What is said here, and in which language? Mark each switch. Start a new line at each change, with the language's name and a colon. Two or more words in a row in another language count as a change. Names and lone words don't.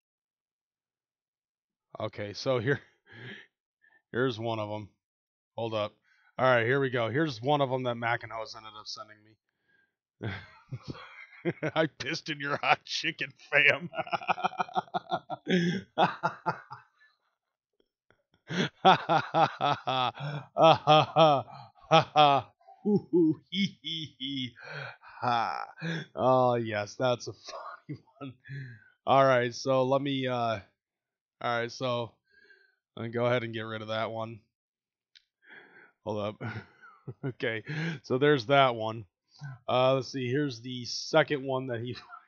English: Okay, so here's one of them. Hold up. All right, here we go. Here's one of them that Mac and Hose ended up sending me. I pissed in your hot chicken, fam. Ha ha ha ha ha ha ha ha ha. Hoo hoo hee hee hee ha. Oh yes, that's a funny one. All right, so let me all right, so I'm gonna go ahead and get rid of that one. Hold up. Okay, so there's that one. Let's see. Here's the second one that he.